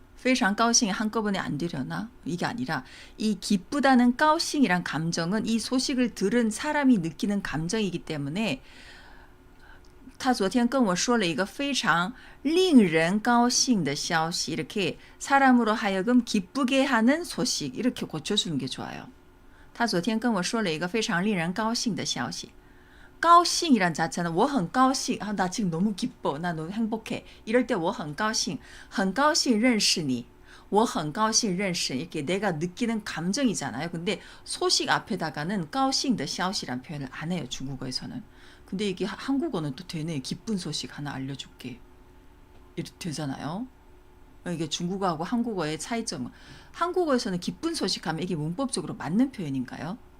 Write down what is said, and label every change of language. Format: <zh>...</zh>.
<zh>非常高兴</zh> <ko>한꺼번에 안 되려나? 이게 아니라 이 기쁘다는 高兴이란 감정은 이 소식을 들은 사람이 느끼는 감정이기 때문에</ko> <zh>他昨天跟我说了一个非常令人高兴的消息</zh> <ko>이렇게 사람으로 하여금 기쁘게 하는 소식 이렇게 고쳐주는 게 좋아요.</ko> <zh>他昨天跟我说了一个非常令人高兴的消息</zh> <ko>高兴이란 자체는</ko> <zh>我很高兴 나 지금 너무 기뻐 나 너무 행복해 이럴 때 我很高兴很高兴认识</zh> <ko>你 我很高兴认识 이렇게 내가 느끼는 감정이잖아요. 근데 소식 앞에다가는</ko> <zh>高兴的消息</zh> <ko>란 표현을 안 해요. 중국어에서는. 근데 이게 한국어는 또 되네. 기쁜 소식 하나 알려줄게. 이렇게 되잖아요. 이게 중국어하고 한국어의 차이점. 한국어에서는 기쁜 소식 하면 이게 문법적으로 맞는 표현인가요?</ko>